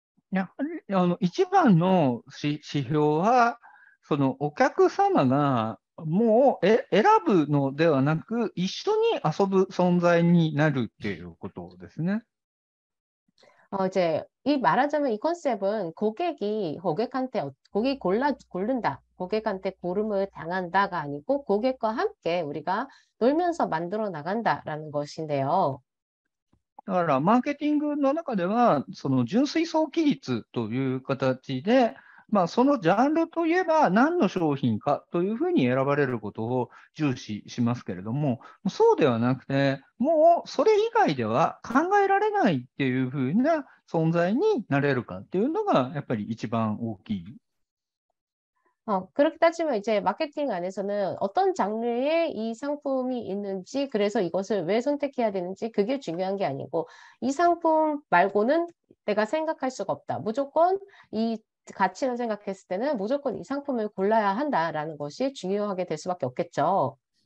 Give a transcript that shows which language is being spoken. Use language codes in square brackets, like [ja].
[ja] やはり一番の指標は、お客様がもう選ぶのではなく、一緒に遊ぶ存在になるっていうことですね。 [ko] 이제 말하자면 이 컨셉은 고객이 고른다. 고객한테 고름을 당한다가 아니고 고객과 함께 우리가 놀면서 만들어 나간다라는 것인데요. [ja] だから、マーケティングの中では、純粋早期率という形で、そのジャンルといえば何の商品かというふうに選ばれることを重視しますけれども、そうではなくて、もうそれ以外では考えられないっていうふうな存在になれるかっていうのが、やっぱり一番大きい。 [ko] 그렇게 따지면 이제 마케팅 안에서는 어떤 장르의 이 상품이 있는지, 그래서 이것을 왜 선택해야 되는지 그게 중요한 게 아니고 이 상품 말고는 내가 생각할 수가 없다. 무조건 이 가치를 생각했을 때는 무조건 이 상품을 골라야 한다라는 것이 중요하게 될 수밖에 없겠죠.